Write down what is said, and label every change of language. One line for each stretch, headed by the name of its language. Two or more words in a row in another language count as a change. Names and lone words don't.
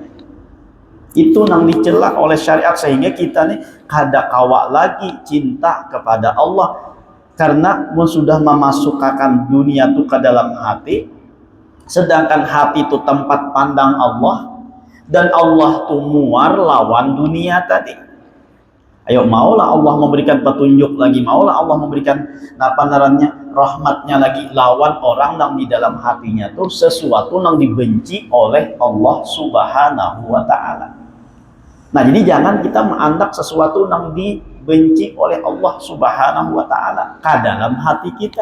Banjar: Itu yang dicela oleh syariat, sehingga kita nih kada kawa lagi cinta kepada Allah, karena sudah memasukkan dunia itu ke dalam hati. Sedangkan hati itu tempat pandang Allah, dan Allah tuh muar lawan dunia tadi. Ayo, maulah Allah memberikan petunjuk lagi, maulah Allah memberikan rahmatnya lagi, lawan orang yang di dalam hatinya tuh sesuatu yang dibenci oleh Allah
Arabic: سبحانه وتعالى.
Banjar: Nah, jadi jangan kita mengandak sesuatu yang dibenci oleh Allah
Arabic: سبحانه وتعالى
Banjar: ke dalam hati kita.